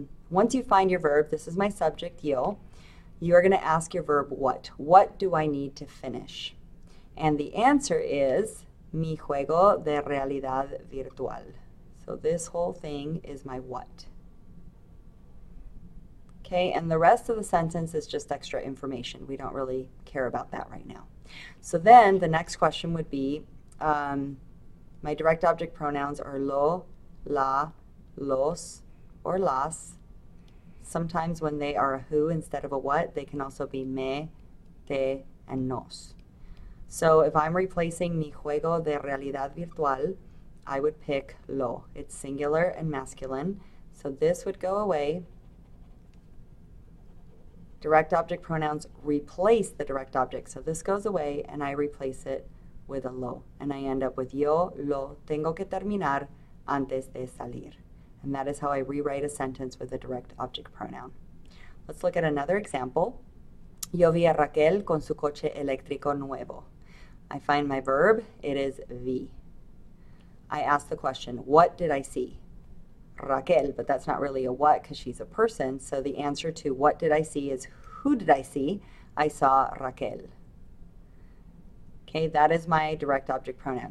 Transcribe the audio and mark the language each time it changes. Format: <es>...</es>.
<en>Once you find your verb, this is my subject, yo, you are going to ask your verb what. What do I need to finish? And the answer is</en> <es>mi juego de realidad virtual.</es> <en>So this whole thing is my what. Okay, and the rest of the sentence is just extra information. We don't really care about that right now. So then the next question would be, my direct object pronouns are lo, la, los, or las. Sometimes when they are a who instead of a what, they can also be me, te, and nos. So if I'm replacing</en> <es>mi juego de realidad virtual,</es> <en>I would pick lo. It's singular and masculine. So this would go away. Direct object pronouns replace the direct object. So this goes away and I replace it with a lo. And I end up with</en> <es>yo lo tengo que terminar antes de salir.</es> <en>And that is how I rewrite a sentence with a direct object pronoun. Let's look at another example.</en> <es>Yo vi a Raquel con su coche eléctrico nuevo.</es> <en>I find my verb, it is vi. I ask the question, what did I see? Raquel, but that's not really a what because she's a person, so the answer to what did I see is who did I see? I saw Raquel. Okay, that is my direct object pronoun.</en>